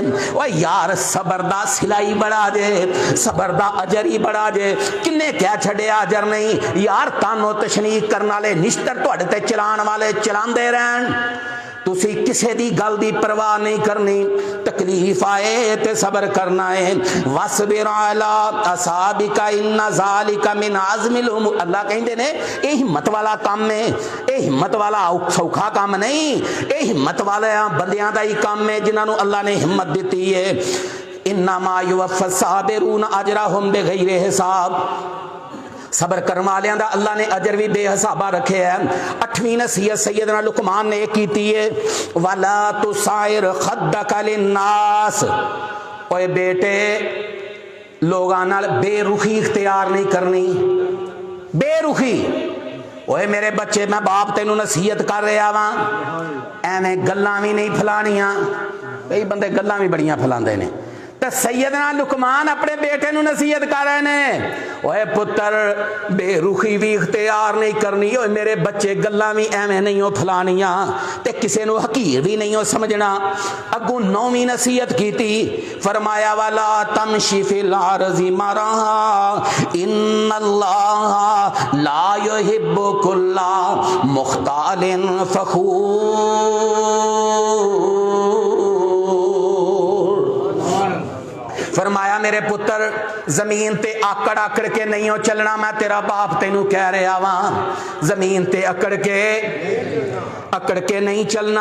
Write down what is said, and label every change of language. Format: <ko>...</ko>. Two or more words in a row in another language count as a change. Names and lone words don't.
<pa>او یار صبر دا صلہ بڑا جے، صبر دا اجر ہی بڑا جے. کنے کہہ چھڈیا اجر نہیں یار، طعنے تشنیع کرن والے نشتر تہاڈے تے چلاون والے چلاندے رہن. تسی کسے دی گل دی پرواہ نہیں کرنی. تکلیف آئے تے صبر کرنا ہے.</pa> <ar>واصبر على ما أصابك إن ذلك من عزم الأمور.</ar> <pa>اللہ کہندے نے اے ہمت والا کم ہے، اے ہمت والا سوکھا کم نہیں، اے ہمت والے بندیاں دا ہی کم ہے جنہاں نوں اللہ نے ہمت دتی ہے.</pa> <ar>إنما يوفى الصابرون أجرهم بغير حساب.</ar> <pa>صبر کرن والے دا اللہ نے اجر وی بے حسابا رکھے ہے. 8ویں نصیحت سیدنا لقمان نے کی ہے,</pa> <ar>ولا تصعر خدك للناس.</ar> <pa>اوئے بیٹے لوکاں نال بے رخی اختیار نہیں کرنی، بے رخی. اوئے میرے بچے میں باپ تینوں نصیحت کر رہا واں، ایویں گلاں وی نہیں پھیلانیاں. کئی بندے گلاں وی بڑیاں پھیلاندے نے۔ تو سیدنا لقمان اپنے بیٹے نوں نصیحت کر رہے نے، اوئے پتر بے رخی وی اختیار نہیں کرنی. اوئے میرے بچے گلاں وی ایویں نہیں ہو پھیلانیاں تے کسے نوں حقیر وی نہیں ہو سمجھنا. اگوں 9ویں نصیحت کیتی، فرمایا</pa> <ar>ولا تمش في الأرض مرحا إن الله لا يحب كل مختال فخور.</ar> <pa>فرمایا میرے پتر زمین تے آکڑ آکڑ کے نہیں ہو چلنا. میں تیرا باپ تینوں کہہ رہا واں، زمین تے آکڑ کے نہیں چلنا.</pa>